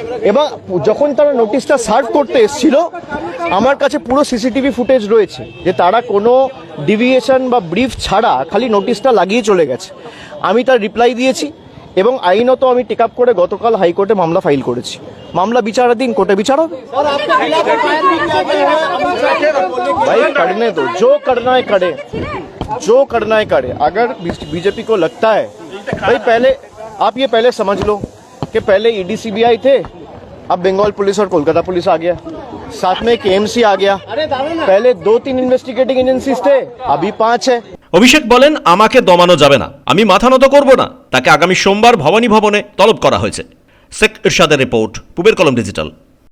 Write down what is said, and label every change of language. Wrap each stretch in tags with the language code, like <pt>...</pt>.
<bn>এবং যখন তারা নোটিশটা সার্ভ করতে এসেছিল, আমার কাছে পুরো সিসিটিভি ফুটেজ রয়েছে যে তারা কোনো ডিভিয়েশন বা ব্রিফ ছাড়া খালি নোটিশটা লাগিয়ে চলে গেছে। আমি তার রিপ্লাই দিয়েছি এবং আইনত আমি টেক আপ করে গতকাল হাইকোর্টে মামলা ফাইল করেছি। মামলা বিচারাধীন, কোর্টে বিচার হবে।</bn> <hi>भाई करने दो, जो करना है करे, जो करना है करे। अगर बीजेपी को लगता है, भाई आप ये पहले समझ लो कि पहले ईडी सीबीआई थे, अब बंगाल पुलिस और कोलकाता पुलिस आ गया, साथ में केएमसी आ गया। पहले 2-3 इन्वेस्टिगेटिंग एजेंसीज थे, अभी 5 है।</hi> <bn>অভিষেক বলেন, আমাকে দমানো যাবে না, আমি মাথা নত করব না। তাকে আগামী সোমবার ভবানী ভবনে তলব করা হয়েছে। শেখ ইরশাদের রিপোর্ট, পূবের কলম ডিজিটাল।</bn>